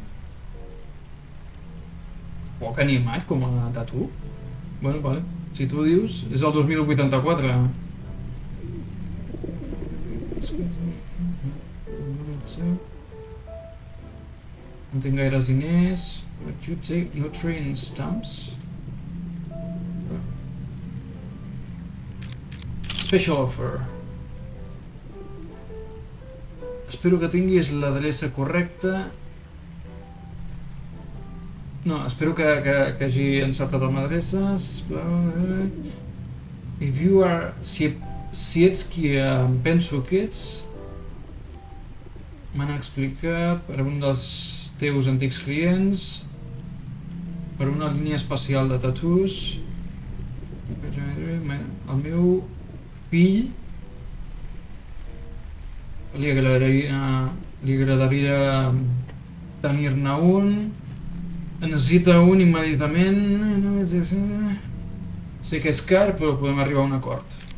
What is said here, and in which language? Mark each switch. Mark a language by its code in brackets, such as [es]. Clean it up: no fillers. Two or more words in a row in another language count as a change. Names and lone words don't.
[ca] Poc animat com a tatu. [es] Bueno, vale. [ca] Si tu dius, és el 2084. No tinc gaires diners. [en] Would you take nutrient stamps? Special offer. [ca] Espero que tinguis l'adreça correcta. No, espero que hagi encertat amb l'adreça, sisplau. [en] If you are... [ca] Si ets qui em penso que ets, m'han explicat per un dels teus antics clients, per una línia especial de tatús, el meu fill li agradaria tenir-ne un, necessita un immediatament, sé que és car però podem arribar a un acord.